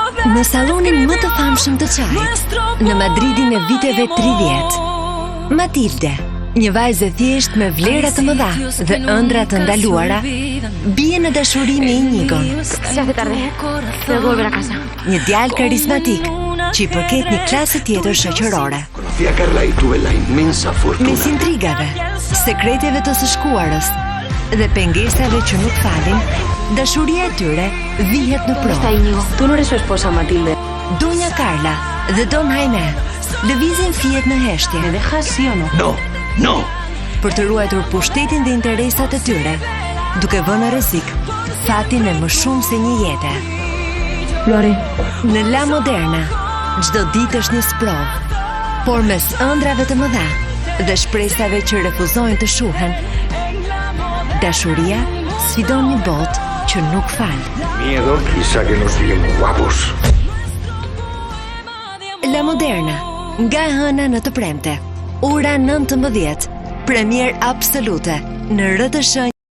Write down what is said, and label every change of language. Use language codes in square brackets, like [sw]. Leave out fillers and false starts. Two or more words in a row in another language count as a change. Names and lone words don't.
[sq] Në sallonin më të famshëm të çajit, në Madridin e viteve 30, Matilde, një vajzë e thjesht me vlera të mëdha dhe ëndra të ndaluara, bie në dashuri me Inigon. [es] Se hace tarde. Tengo que volver a casa. [sq] Një djalë karizmatik që i përket një klase tjetër shoqërore. [es] Conocí a Carla y tuve la inmensa fortuna. [sq] Mes intrigave, sekreteve të së shkuarës dhe pengesave që nuk falin, dashuria e tyre vihet në [es] ¿Dónde está [sq] provë. [es] Íñigo? Tú no eres su esposa, Matilde. [sq] Donja Carla dhe Don Jaime lëvizin fiet në heshtje [es] ¿Me dejas sí o no? No, no. [sq] për të ruajtur pushtetin dhe interesat e tyre, duke vënë në rrezik fatin e më shumë se një jete. [es] Lo haré. [sq] Në La Moderna, çdo ditë është një sprov, por mes ëndrave të mëdha dhe shpresave që refuzojnë të shuhen, dashuria sfidon një botë që nuk fal. [es] Miedo quizá que nos bien guapos. [sq] La Moderna, nga hëna në të premte, ora 19, premier absolute në RTS.